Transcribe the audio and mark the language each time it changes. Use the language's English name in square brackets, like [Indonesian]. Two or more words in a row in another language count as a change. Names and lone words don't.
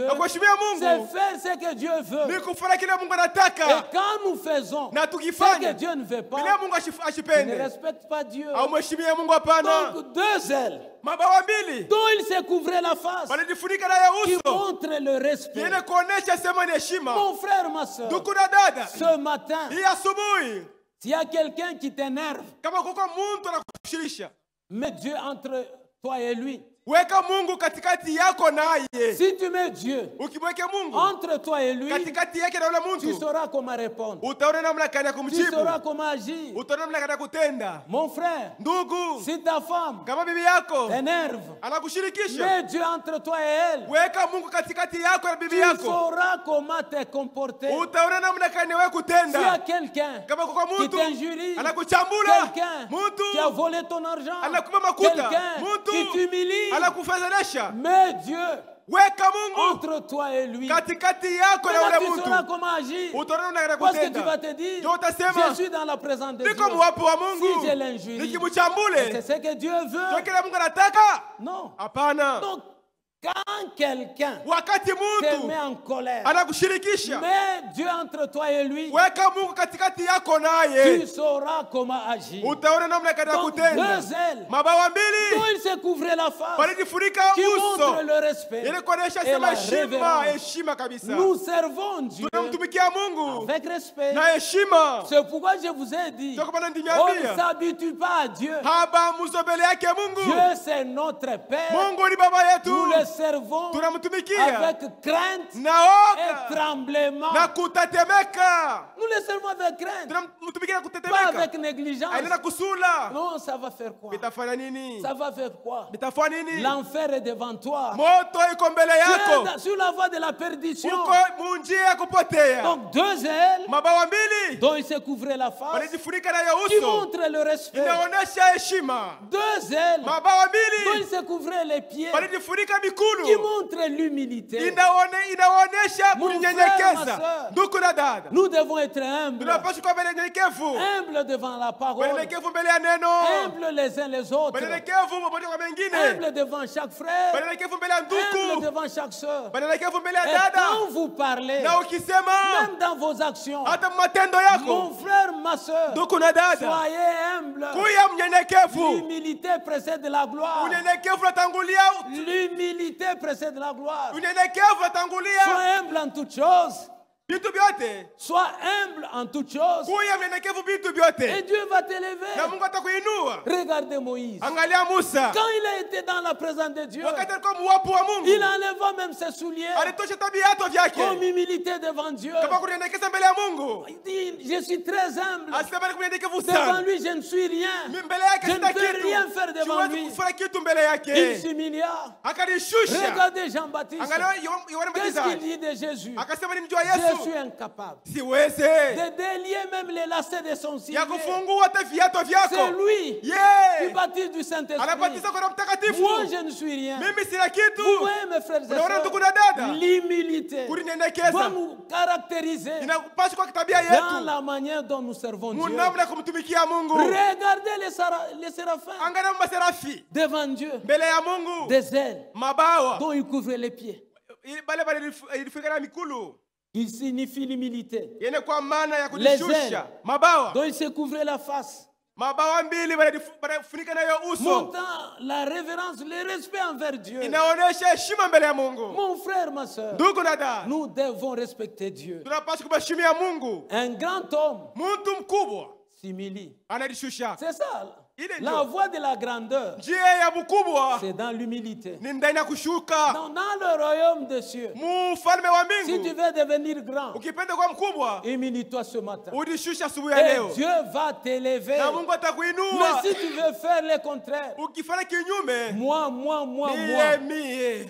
[French] C'est faire ce que Dieu veut. Et quand nous faisons ce que Dieu ne veut pas, il ne respecte pas Dieu. Donc 2 ailes dont il se couvrait la face, qui montre le respect. Mon frère, ma soeur, ce matin, S'il y a quelqu'un qui t'énerve, [Swahili] kama kuko muntu anakushirisha, [French] mets Dieu entre toi et lui. [Swahili] Weka Mungu katikati yako naye. [French] Si tu mets Dieu [Swahili] ukimweke Mungu [French] entre toi et lui, [Swahili] katikati yake na yule mtu, [French] tu sauras comment répondre. [Swahili] Utaona namna gani ya [French] Tu [Swahili] kumjibu. [French] sauras comment agir. [Swahili] Utaona namna gani ya kutenda. [French] Mon frère, [Swahili] Ndugu, [French] si ta femme [Swahili] kama bibi yako [French] t'énerve, [Swahili] anakushirikisha, [French] mets Dieu entre toi et elle. [Swahili] weka Mungu katikati yako na bibi [French] Tu [Swahili] yako. [French] sauras comment te comporter. [Swahili] Utaona namna gani wewe [French] S'il y a [Swahili] kutenda. [French] quelqu'un [Swahili] Kama kwa [French] qui [Swahili] mtu [French] t'injurie, [Swahili] anakuchambula, [French] quelqu'un [Swahili] mtu [French] qui a volé ton argent, [Swahili] anakupa makuta, [French] quelqu'un [Swahili] mtu [French] qui t'humilie, [Swahili] anakufedhesha, [French] mets Dieu [Swahili] weka Mungu [French] entre toi et lui. [Swahili] katikati yako na [French] Maintenant, [Swahili] yule [French] tu sauras [Swahili] mtu. [French] comment agir. [Swahili] Utaona namna gani ya [French] Parce que tu vas [Swahili] kutenda. [French] te dire, [Swahili] Ndio utasema, [French] je suis dans la présence de Dieu. [Swahili] niko mwapo wa [French] Si [Swahili] Mungu, [French] je l'injurie, c'est [Swahili] nikimchambule, [French] ce que Dieu [Swahili] ndio [French] veut. [Swahili] kile Mungu anataka. [French] Non. [Swahili] Hapana. [French] Donc, quand quelqu'un [Swahili] Wakati [French] te [Swahili] mtu [French] met en colère, [Swahili] anakushirikisha, [French] mets Dieu entre toi et lui, [Swahili] weka Mungu katikati yako [French] tu [Swahili] naye. [French] sauras comment agir. [Swahili] Utaona namna gani ya [French] Donc, [Swahili] kutenda. [French] deux ailes, [Swahili] Mabawa [French] dont [Swahili] mbili [French] il se couvrait la face, [Swahili] walijifunika [French] qui montre [Swahili] uso, [French] le respect [Swahili] ili kuonesha [French] et [Swahili] sema [French] la [Swahili] heshima, [French] révérence. [Swahili] heshima kabisa. [French] Nous servons Dieu [Swahili] Tunamtumikia Mungu [French] avec respect. [Swahili] na heshima. [French] C'est pourquoi je vous ai dit, [Swahili] Ndio kwa maana [French] on ne [Swahili] ndiniambia, [French] s'habitue pas à Dieu. [Swahili] haba muso mbele yake Mungu. [French] Dieu, c'est notre Père. [Swahili] Mungu ni baba yetu, [French] Nous le servons [Swahili] tunamtumikia [French] avec crainte [Swahili] na [French] et [Swahili] oga [French] tremblement. [Swahili] na kutatemeka. [French] Nous le servons avec crainte, [Swahili] Tunamtumikia na [French] pas [Swahili] kutetemeka, [French] avec négligence. [Swahili] aina kusula. [French] Non, ça va faire quoi? [Swahili] Bitafanya nini? [French] Ça va faire quoi? [Swahili] Bitafanya nini? [French] L'enfer est devant toi. [Swahili] Moto iko mbele [French] Tu [Swahili] yako, [French] es sur la voie de la perdition. [Swahili] uko munjia ya kupotea. [French] Donc deux ailes [Swahili] Mabawa mbili [French] dont il se couvrait la face, [Swahili] walijifunika nayo [French] qui [Swahili] uso, [French] montrent le respect. [Swahili] inaonesha heshima. [French] Deux ailes [Swahili] Mabawa [French] dont il [Swahili] mbili [French] se couvrait les pieds, [Swahili] walijifunika [French] qui [Swahili] mikulu, [French] montrent l'humilité. [Swahili] inaonesha [French] Mon frère, ma [Swahili] kunyenyekeza. [French] sœur, [Swahili] Ndugu na dada, [French] nous devons être humbles, [Swahili] tunapaswa kuwa wenyenyekevu, [French] humbles devant la parole, [Swahili] wenyenyekevu mbele ya neno, [French] humbles les uns les autres, [Swahili] wenyenyekevu pamoja kwa mengine, [French] humbles devant chaque frère, [Swahili] wenyenyekevu mbele ya [French] humbles [Swahili] ndugu, [French] devant chaque sœur. [Swahili] wenyenyekevu mbele ya [French] Et [Swahili] dada. [French] quand vous parlez, [Swahili] Na ukisema [French] même dans vos actions, [Swahili] hata matendo yako, [French] mon frère, ma sœur, [Swahili] ndugu na dada, [French] soyez humbles. [Swahili] kuya mnyenyekevu. [French] L'humilité précède la gloire. [Swahili] Unyenyekevu unatangulia, [French] L'humilité précède la gloire. [Swahili] unyenyekevu unatangulia [French] Sois humble en toutes choses. [Swahili] vitu vyote. [French] Sois humble en toutes choses. [Swahili] Kuya mnyenyekevu vitu [French] Et [Swahili] vyote, [French] Dieu va [Swahili] na [French] t'élever. [Swahili] Mungu atakuinua. [French] Regardez Moïse. [Swahili] Angalia Musa, [French] Quand il a été dans la présence de Dieu, [Swahili] wakati alikuwa mwapo wa Mungu, [French] il enleva même ses souliers [Swahili] alitosha viatu [French] comme [Swahili] vyake [French] humilité devant Dieu. [Swahili] kama kunyenyekeza mbele ya Mungu. [French] Il dit, je suis très humble. [Swahili] Asema ni kunyenyekevu [French] Devant [Swahili] sana, [French] lui, je ne suis rien. [Swahili] mimi mbele yake [French] Je ne [Swahili] sina [French] peux [Swahili] kitu, [French] rien faire devant [Swahili] siwezi [French] lui. [Swahili] kufanya kitu mbele [French] Il [Swahili] yake. [French] s'humilia. [Swahili] Akanishusha. [French] Regardez Jean-Baptiste. [Swahili] Angalia Yohana [French] Qu'est-ce qu'il [Swahili] Mbatizaji [French] dit de Jésus? [Swahili] akasema ni mjua [French] Je [Swahili] Yesu, [French] suis incapable [Swahili] siwezi [French] de délier même les lacets de son ciel. [Swahili] ya kufungua hata viatu [French] C'est [Swahili] vyako. [French] lui qui [Swahili] Yeye [French] baptise du Saint-Esprit. [Swahili] anabatiza kwa Roho Mtakatifu. [French] Moi, je ne suis rien. [Swahili] Mimi sina kitu. [French] Vous voyez, mes frères et [Swahili] Unaona ndugu na [French] sœurs, [Swahili] dada, [French] l'humilité doit [Swahili] kuninyenyekeza [French] nous caractériser [Swahili] inapaswa kwa tabia [French] dans [Swahili] yetu, [French] la manière dont nous servons Dieu. [Swahili] munamna kumtumikia Mungu. [French] Regardez les séraphins [Swahili] Angalia maserafi [French] devant Dieu, [Swahili] mbele ya Mungu, [French] des ailes [Swahili] mabawa [French] dont ils couvraient les pieds, [Swahili] bale ilifika na mikulu [French] qui signifie l'humilité, [Swahili] yenye kwa maana ya [French] Les ailes. [Swahili] kujishusha. Mabawa [French] dont ils se couvraient la face, [Swahili] mabawa mbili banafunika nayo uso, [French] montant la révérence, le respect envers Dieu. [Swahili] inaonesha heshima mbele ya Mungu. [French] Mon frère, ma soeur, [Swahili] Ndugu na dada, [French] nous devons respecter Dieu. [Swahili] tunapaswa kumheshimia Mungu. [French] Un grand homme [Swahili] Mtu mkubwa [French] s'humilie. anajishusha. C'est ça. Il est La Dieu. voie de la grandeur, [Swahili] Njia ya mkubwa [French] c'est dans l'humilité. [Swahili] ni ndani ya kushuka. [French] Dans le royaume des cieux, [Swahili] Mfalme wa [French] si tu [Swahili] mbingu, [French] veux devenir grand, [Swahili] ukipenda kuwa mkubwa, [French] humilie-toi ce matin. [Swahili] ujishushe asubuhi ya [French] Et [Swahili] leo, [French] Dieu va t'élever. [Swahili] na Mungu [French] Mais [Swahili] atakuinua. [French] si tu veux faire le contraire, [Swahili] Ukifanya kinyume, [French] moi, [Swahili] mie